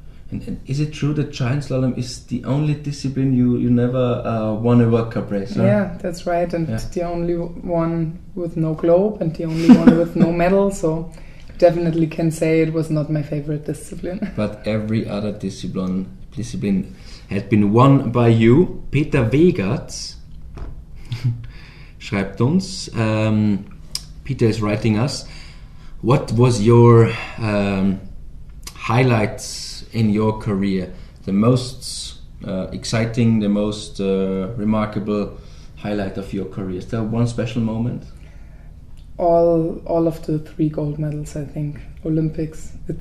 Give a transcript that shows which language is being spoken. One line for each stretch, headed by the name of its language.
English: And is it true that giant slalom is the only discipline you never won a World Cup race? Huh? Yeah, that's right. And the only one with no globe and the only one with no medal. So definitely can say it was not my favorite discipline. But every other discipline had been won by you.
German: Peter Wegertz schreibt uns.
English: Peter is writing us. What was your highlights in your career? The most exciting, the most remarkable highlight of your career? Is there one special moment? All of the 3 gold medals, I think. Olympics.